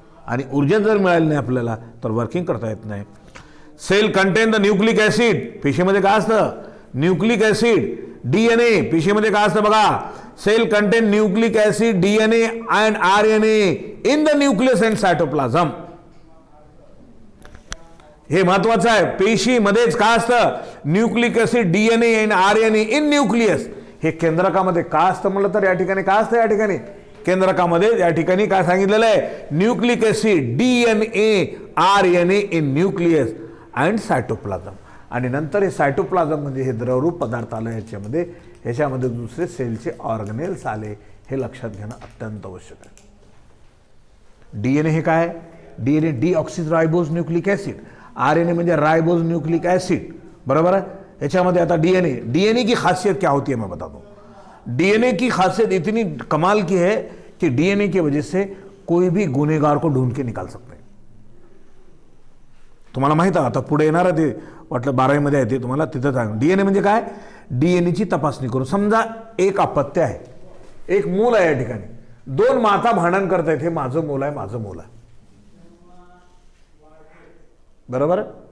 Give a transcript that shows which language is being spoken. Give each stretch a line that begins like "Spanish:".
Marathi: आणि ऊर्जा जर मिळाली नाही आपल्याला तर वर्किंग करता येत नाही।
English: cell contain the nucleic acid,
Marathi: पेशीमध्ये काय असतं? Nucleic acid. डीएनए, पेशीमध्ये काय असतं बघा?
English: Cell contain nucleic acid, DNA and RNA in the nucleus and cytoplasm.
Marathi: हे महत्वाचं आहे, पेशीमध्येच काय असतं?
English: Nucleic acid, DNA and RNA in nucleus.
Marathi: हे केंद्रकामध्ये काय असतं म्हणलं तर या ठिकाणी काय असतं? या ठिकाणी केंद्रकामध्ये या ठिकाणी काय सांगितलेलं आहे?
English: Nucleic acid, DNA, RNA in nucleus and cytoplasm.
Marathi: आणि नंतर हे सायटोप्लाझम म्हणजे हे द्रवरूप पदार्थ आलं याच्यामध्ये, ह्याच्यामध्ये दुसरे सेलचे ऑर्गनेल्स आले, हे लक्षात घेणं अत्यंत आवश्यक आहे। डीएनए हे काय? डीएनए डीऑक्सिरायबोज न्यूक्लिक ऍसिड, आरएनए म्हणजे राइबोज न्यूक्लिक एसिड,
Hindi: बराबर है।
Marathi: याच्यामध्ये आता
Hindi: डीएनए की खासियत क्या होती है मैं बताता हूँ। डीएनए की खासियत इतनी कमाल की है कि डीएनए की वजह से कोई भी गुनेगार को ढूंढ के निकाल सकते हैं।
Marathi: तुम्हाला माहित आहे, आता पुढे येणार ते वाटलं 12वी मध्ये आहे ते तुम्हाला तिथं सांग। डीएनए म्हणजे काय? डीएनएची तपासणी करू। समजा एक अपत्य आहे, एक मूल आहे, या ठिकाणी दोन माता भांडण करतायत, हे माझं मूल आहे, माझं मूल आहे, बरोबर?